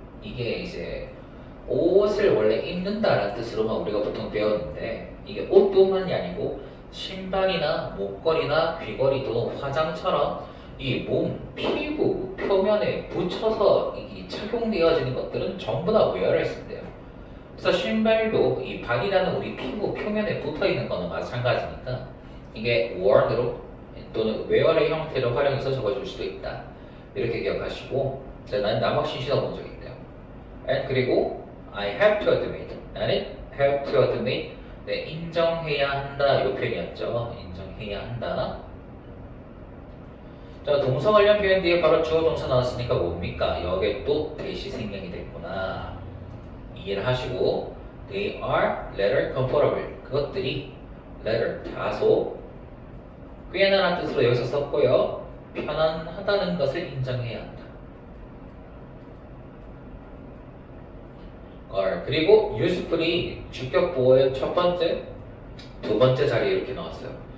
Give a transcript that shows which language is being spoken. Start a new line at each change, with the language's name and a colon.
Korean: 이게 이제 옷을 원래 입는다라는 뜻으로만 우리가 보통 배웠는데, 이게 옷뿐만이 아니고 신발이나 목걸이나 귀걸이 또는 화장처럼 이 몸, 피부 표면에 붙여서 이 착용되어지는 것들은 전부 다 wear을 쓴대요. 그래서 신발도 이 발이라는 우리 피부 표면에 붙어 있는 거는 마찬가지니까 이게 worn으로 또는 wear의 형태로 활용해서 적어줄 수도 있다. 이렇게 기억하시고, 자, 난 남학신 신어본 적 있대요. And 그리고
English: I have to admit,
Korean: 나는
English: have to admit,
Korean: 네, 인정해야 한다 이 표현이었죠. 인정해야 한다. 자, 동사 관련 표현 뒤에 바로 주어 동사 나왔으니까 뭡니까? 여기에 또 대시 생략이 됐구나. 이해를 하시고,
English: they are rather comfortable.
Korean: 그것들이 rather 다소 꽤나라는 뜻으로 여기서 썼고요. 편안하다는 것을 인정해야 한다. 그리고 usefully 주격 보호의 첫 번째, 두 번째 자리에 이렇게 나왔어요.